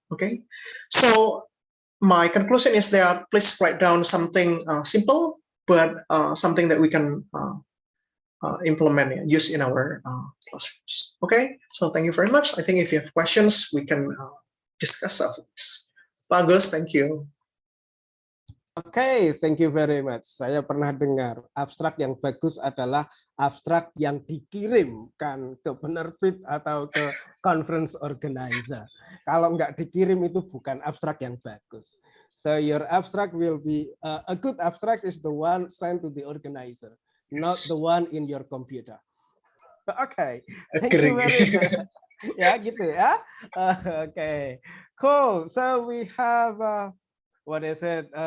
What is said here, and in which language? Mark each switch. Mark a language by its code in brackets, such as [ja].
[en] Okay, so my conclusion is that please write down something simple, but something that we can implement, use in our classrooms. Okay, so thank you very much. I think if you have questions, we can discuss after this. Pak Agus, thank you. Oke, thank you very much. [id] Saya pernah dengar abstrak yang bagus adalah abstrak yang dikirimkan ke penerbit atau ke conference organizer. Kalau nggak dikirim itu bukan abstrak yang bagus. [en] So your abstract will be a good abstract is the one sent to the organizer, not the one in your computer. Oke, thank you very much. [id] Ya gitu ya. [en] Oke, cool. So we have what is it?